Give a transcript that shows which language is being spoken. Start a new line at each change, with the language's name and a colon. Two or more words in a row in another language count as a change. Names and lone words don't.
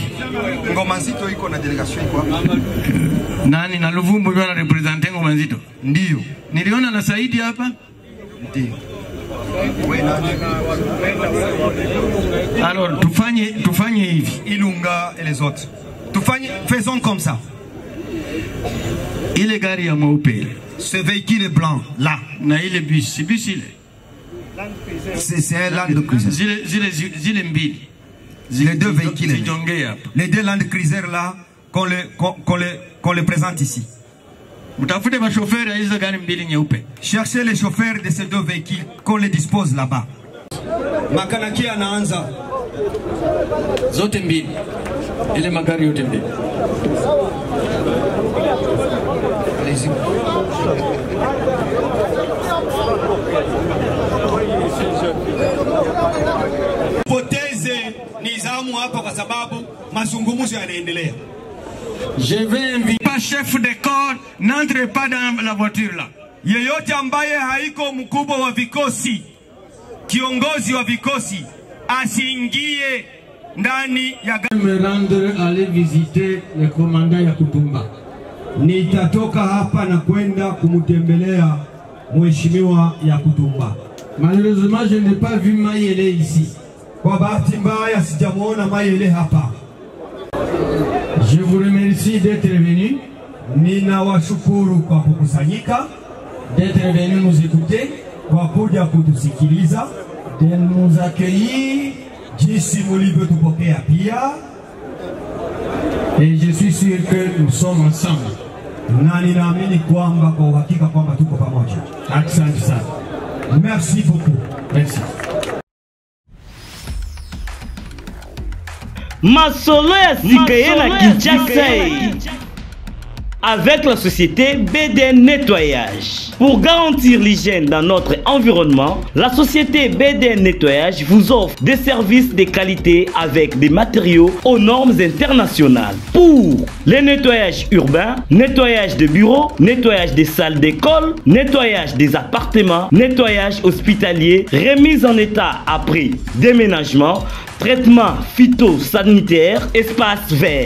Swahili: Ngoma Nzito iko na delegation iko hapa. Nani na Luvumbu ndio anarepresent Ngoma Nzito? Ndio. Niliona na Saidi hapa? Ndio. Alors tufanye hivi.
French: Ilunga et les autres. Faisons comme ça.
Swahili: Ile gari ya mweupe.
French: Ce véhicule blanc là.
Swahili: Na ile bus ile.
French: C'est un Land Cruiser.
Swahili: Zile mbili.
French: Les deux véhicules. Les deux Land Cruiser là qu'on les présente ici. Cherchez les chauffeurs de ces deux véhicules qu'on les dispose là-bas.
Swahili: Makanaki anaanza. Zote mbili. Ile magari yote mbili.
French: Allez-y.
Swahili: Poteze nizamu hapa kwa sababu mazungumzo yanaendelea.
French: Je vais inviter pas chef de corps, n'entre pas dans la voiture là.
Swahili: Yeyote ambaye haiko mkubwa wa vikosi, kiongozi wa vikosi, asiingie ndani ya gari.
French: Me rendre aller visiter le commandant ya Kutumba.
Swahili: nitatoka hapa na kwenda kumtembelea Mheshimiwa Yakutumba.
French: Malheureusement, je n'ai pas vu Mayele ici.
Swahili: Kwa bahati mbaya sijamuona Mayele hapa.
French: Je vous remercie d'être venu.
Swahili: Ninawashukuru kwa kukusanyika,
French: d'être venu nous écouter,
Swahili: kwa kuja kutusikiliza,
French: de nous accueillir,
Swahili: jinsi mlivyotupokea pia.
French: Et je suis sûr que nous sommes ensemble.
Swahili: Na ninaamini kwamba kwa uhakika kwamba tuko pamoja. Asante sana.
French: Merci beaucoup. Merci.
Lingala: Masolo ya Sikaye na Kinshasa
French: avec la société
Lingala: BDN Nettoyage.
French: Pour garantir l'hygiène dans notre environnement, la société BDN Nettoyage vous offre des services de qualité avec des matériaux aux normes internationales. Pour les nettoyages urbains, nettoyage de bureaux, nettoyage des salles d'école, nettoyage des appartements, nettoyage hospitalier, remise en état après déménagement, traitement phytosanitaire, espace vert.